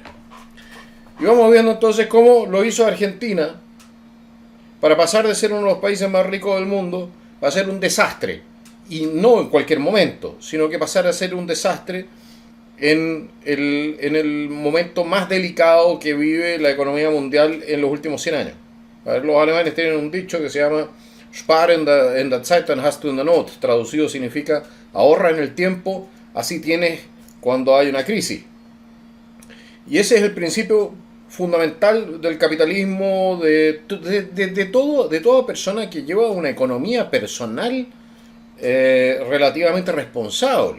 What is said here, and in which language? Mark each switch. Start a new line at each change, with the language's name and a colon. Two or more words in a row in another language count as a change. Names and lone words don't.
Spanish: Y vamos viendo entonces cómo lo hizo Argentina para pasar de ser uno de los países más ricos del mundo a ser un desastre. Y no en cualquier momento, sino que pasar a ser un desastre en el momento más delicado que vive la economía mundial en los últimos 100 años. A ver, los alemanes tienen un dicho que se llama
German: Spar in der Zeit, dann hast du in der Not.
Spanish: Traducido significa ahorra en el tiempo, así tienes cuando hay una crisis. Y ese es el principio fundamental del capitalismo, de toda persona que lleva una economía personal relativamente responsable.